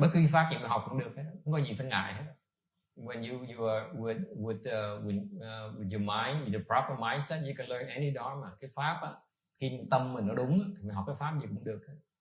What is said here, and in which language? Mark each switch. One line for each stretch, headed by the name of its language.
Vietnamese: Bất cứ pháp gì mà học cũng được hết, không có gì phải ngại hết.
English: When you are with your mind, with the proper mindset, you can learn any dharma.
Vietnamese: Cái pháp á, khi tâm mình nó đúng thì mình học cái pháp gì cũng được hết.